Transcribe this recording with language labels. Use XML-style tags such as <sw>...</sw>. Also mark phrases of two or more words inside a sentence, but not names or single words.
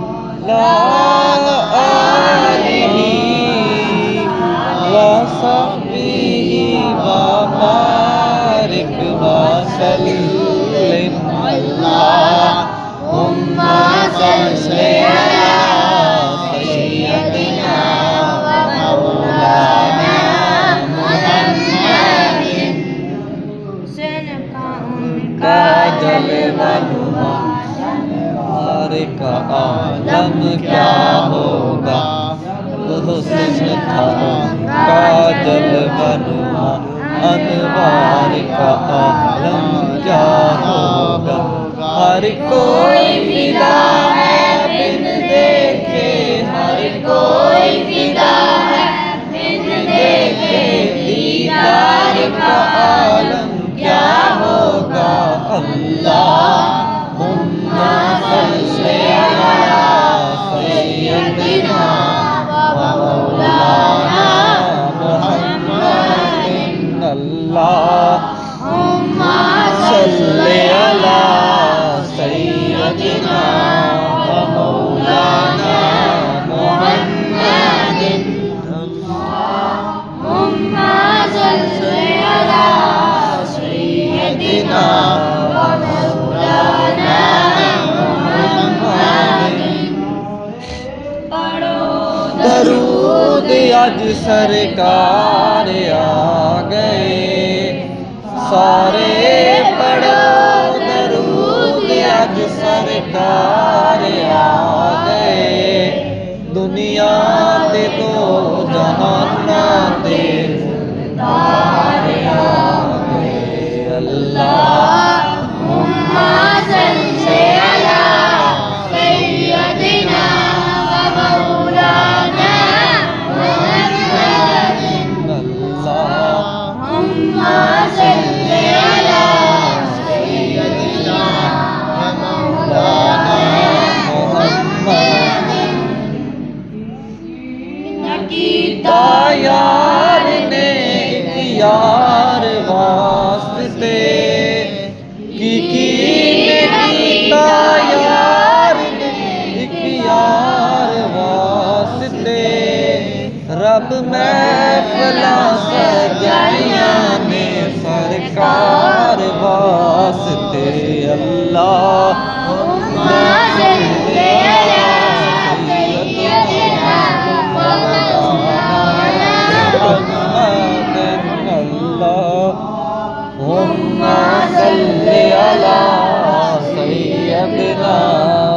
<ar>آله وصحبه وبارك وسلم اللهم صل على سيدنا ومولانا محمد.</ar> <ur>ان کا جلوہ کا عالم کیا ہوگا، حسن تھا ان کا جلوہ انوار کا عالم کیا ہوگا. ہر کوئی فدا ہے بن دیکھے، ہر کوئی فدا ہے بن دیکھے، دیدار کا عالم کیا ہوگا.</ur> <ar>اللهم صل على سيدنا و مولانا محمد اللهم صل على سيدنا ومولانا محمد اللهم صل على سيدنا ومولانا محمد.</ar> <pa>درود آج سرکار آ گئے، سارے پڑھو درود آج سرکار آ گئے. دنیا دے دو جہانا دے سرکار آ گئے.</pa> <ar>اللهم صل على سيدنا ومولانا محمد اللهم صل على سيدنا ومولانا محمد.</ar> <pa>کیتا یار نے یار واسطے کی کیتا یار نے اک یار واسطے. رب محفلا سجائیا نے سرکار واسطے.</pa> <ar>اللهم صل على سيدنا ومولانا محمد اللهم صل على سيدنا</ar>